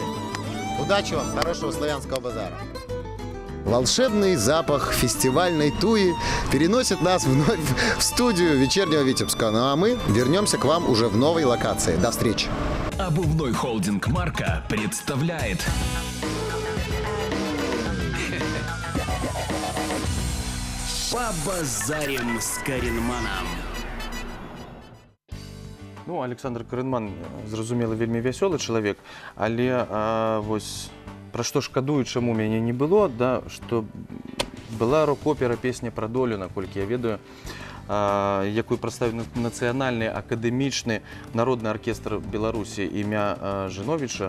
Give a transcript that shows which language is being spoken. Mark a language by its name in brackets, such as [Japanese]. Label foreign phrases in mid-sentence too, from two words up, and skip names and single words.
[Russian] Удачи вам, хорошего славянского базара. Волшебный запах фестивальной туи переносит нас вновь в студию вечернего Витебска. Ну а мы вернемся к вам уже в новой локации. До встречи. Обувной холдинг «Марка» представляет «Побазарим с Каринманом». [Belarusian] Ну, Александр Каринман, зразумела, вельмі вясёлы чалавек, але вось пра што шкадую, чаму мяне не было, да, што была рок-опера «Песня пра долю», наколькі я ведаю, якую прадставіў нацыянальны акадэмічны народны аркестр Беларусі імя Жыновіча.